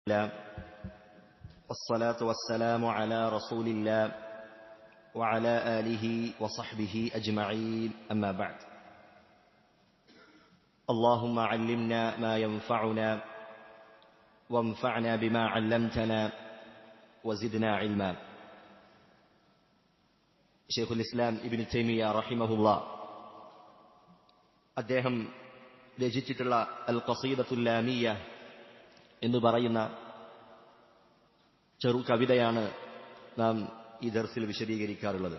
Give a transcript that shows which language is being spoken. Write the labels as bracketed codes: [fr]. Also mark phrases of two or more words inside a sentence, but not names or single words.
[ar] الله والصلاة والسلام على رسول الله وعلى آله وصحبه أجمعين أما بعد اللهم علمنا ما ينفعنا وانفعنا بما علمتنا وزدنا علما. [ml] ഷെയ്ഖുൽ ഇസ്ലാം ഇബ്നു തൈമിയ്യ റഹിമഹുല്ലാഹ് അദ്ദേഹം രചിച്ചിട്ടുള്ള അൽ ഖസീദത്തുൽ ലാമിയ്യ എന്ന് പറയുന്ന ചെറു കവിതയാണ് നാം ഈ ദർസിൽ വിശദീകരിക്കാറുള്ളത്.